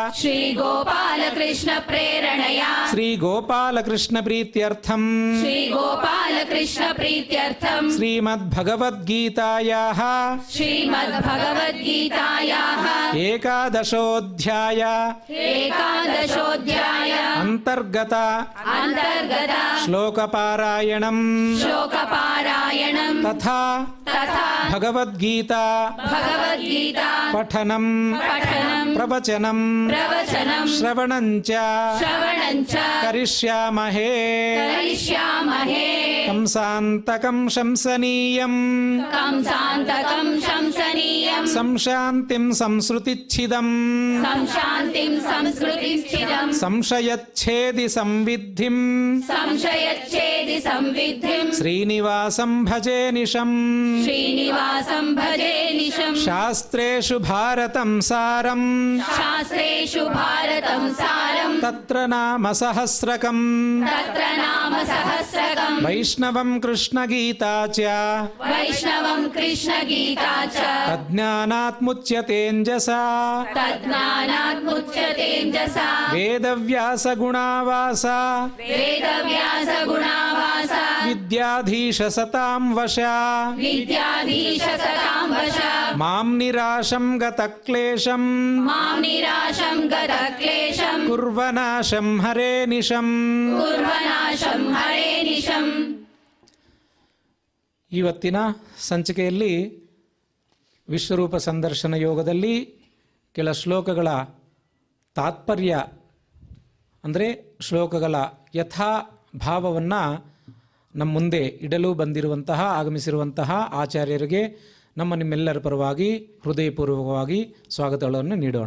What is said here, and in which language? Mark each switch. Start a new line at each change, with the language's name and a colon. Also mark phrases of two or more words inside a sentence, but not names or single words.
Sanskrit: ಶ್ರೀ ಗೋಪಾಲಕೃಷ್ಣ ಪ್ರೀತ್ಯರ್ಥಂ ಶ್ರೀಮದ್ಭಗವದ್ಗೀತಾಯಾಃ ಏಕಾದಶೋಧ್ಯಾಯ ಅಂತರ್ಗತ ಶ್ಲೋಕಪಾರಾಯಣಂ ತಥಾ ಭಗವದ್ಗೀತಾ ಪಠನಂ ಪ್ರವಚನಂ ಶ್ರವಣಂಚ ಕರಿಷ್ಯಾಮಹೇ. ಕಂಸಾಂತಕಂ ಶಂಸನೀಯಂ ಸಂಶಾಂತಿಂ ಸಂಸ್ಕೃತಿಚ್ಛಿದಂ ಸಂಶಯಚ್ಛೇದಿ ಸಂವಿದ್ಧಿಂ ಶ್ರೀನಿವಾಸಂ ಭಜೇ ನಿಶಂ निशम् ಶಾಸ್ತ್ರೇಷು ಭಾರತಂ ಸಾರಂ शास्त्रेषु भारतं सारम् ತತ್ರ ನಾಮ ಸಹಸ್ರಕಂ तत्र नाम सहस्रकम् ವೈಷ್ಣವಂ ಕೃಷ್ಣಗೀತಾ ಚ वैष्णवं कृष्णगीता च ತಜ್ಞಾನಾತ್ ಮುಚ್ಯತೇಂಜಸಾ तद्ज्ञानात् ವೇದವ್ಯಾಸ ಗುಣಾವಾಸ वेदव्यासगुणावास ವಿದ್ಯಾಧೀಶ ಸತಾಂ ವಶ विद्याधीश सतां वश ಮಾಂ ನಿರಾಶಂ ಗತಕ್ಲೇಶಂ मां निराशं गतक्लेशं ಕುರ್ವನಾಶಂ ಹರೇ ನಿಶಂ. कुर्वनाशं हरे निशम्.
Kannada: ಇವತ್ತಿನ ಸಂಚಿಕೆಯಲ್ಲಿ ವಿಶ್ವರೂಪ ಸಂದರ್ಶನ ಯೋಗದಲ್ಲಿ ಕೆಲ ಶ್ಲೋಕಗಳ ತಾತ್ಪರ್ಯ ಅಂದರೆ ಶ್ಲೋಕಗಳ ಯಥಾ ಭಾವವನ್ನು ನಮ್ಮ ಮುಂದೆ ಇಡಲು ಬಂದಿರುವಂತಹ ಆಗಮಿಸಿರುವಂತಹ ಆಚಾರ್ಯರಿಗೆ ನಿಮ್ಮೆಲ್ಲರ ಪರವಾಗಿ ಹೃದಯಪೂರ್ವಕವಾಗಿ ಸ್ವಾಗತಗಳನ್ನು ನೀಡೋಣ.